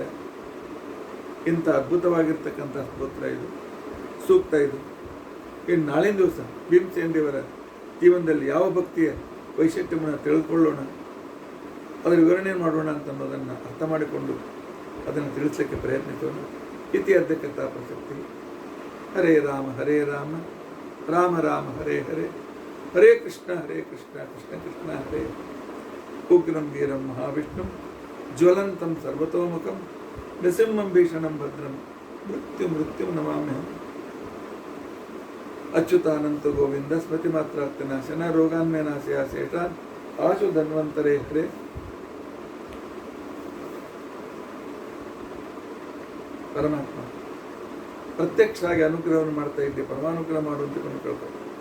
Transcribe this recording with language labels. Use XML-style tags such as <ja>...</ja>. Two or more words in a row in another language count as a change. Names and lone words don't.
<kn>ಇಂಥ ಅದ್ಭುತವಾಗಿರ್ತಕ್ಕಂಥ ಸ್ತೋತ್ರ ಇದು, ಸೂಕ್ತ ಇದು. ಇನ್ನು ನಾಳಿನ ದಿವಸ ಭೀಮಸೇನ ದೇವರ ಜೀವನದಲ್ಲಿ ಯಾವ ಭಕ್ತಿಯ ವೈಶಿಷ್ಟ್ಯವನ್ನು ತಿಳಿದುಕೊಳ್ಳೋಣ, ಅದರ ವಿವರಣೆ ಮಾಡೋಣ ಅಂತ ಅನ್ನೋದನ್ನು ಅರ್ಥ ಮಾಡಿಕೊಂಡು ಅದನ್ನು ತಿಳಿಸಲಿಕ್ಕೆ ಪ್ರಯತ್ನಿಸೋಣ.</kn> <sa>ಇತಿ ಅರ್ಧ ಕಥಾ ಪ್ರಸಕ್ತಿ. ಹರೇ ರಾಮ ರಾಮ ರಾಮ ಹರೇ ಹರೇ, ಹರೇ ಕೃಷ್ಣ ಕೃಷ್ಣ ಕೃಷ್ಣ ಹರೇ. ಉಗ್ರಂ ವೀರಂ ಮಹಾವಿಷ್ಣುಂ ಜ್ವಲಂತಂ ಸರ್ವತೋಮುಖಂ ನೃಸಿಂಹಂ ಭೀಷಣಂ ಭದ್ರಂ ಮೃತ್ಯು ನಮಾಮ್ಯಹಂ. ಅಚ್ಯುತಾನಂತ ಗೋವಿಂದ ಸ್ಮೃತಿ ಮಾತ್ರಾರ್ಥನಾಶನ ರೋಗಾನ್ಮೇನಾಶಯ ಶೇಷಾನ್ ಆಶು ಧನ್ವಂತರೇ ಹರೇ.</sa> <kn>ಪರಮಾತ್ಮ ಪ್ರತ್ಯಕ್ಷವಾಗಿ ಅನುಗ್ರಹವನ್ನು ಮಾಡ್ತಾ ಇದ್ದೆ, ಪರಮಾನುಗ್ರಹ ಮಾಡುವಂತಕೊಂಡು ಕೇಳ್ತಾರೆ.</kn>